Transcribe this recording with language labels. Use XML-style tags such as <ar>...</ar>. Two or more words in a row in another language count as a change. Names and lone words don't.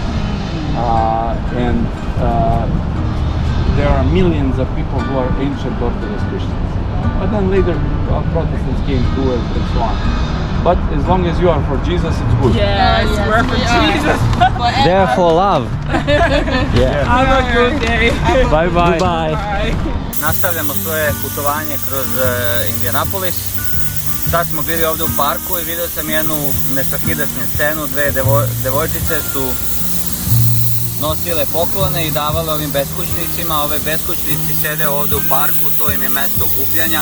<en>And there are millions of people who are ancient Orthodox Christians. But then later Protestants came too and so on. But as long as you are for Jesus, it's good. Yes, we're for Jesus. They're for love. Yeah. Have a good day. Bye bye. Bye.</en> <sr>Nastavljamo svoje putovanje kroz Indianapolis. Sad smo bili ovdje u parku i vidio sam jednu nesvakidašnju scenu. Dve devojčice su nosile poklone i davale ovim beskućnicima. Ove beskućnici sede ovdje u parku, to im je mjesto okupljanja.</sr>